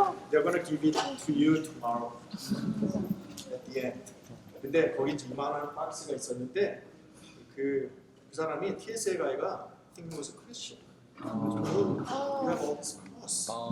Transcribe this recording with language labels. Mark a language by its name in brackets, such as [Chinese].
[English] They're gonna give it to you tomorrow at the end. [Korean] 근데 거기 이만한 박스가 있었는데 그 사람이 TSA 가이가 [English] think he was a Christian. 그래서 you have all this cross.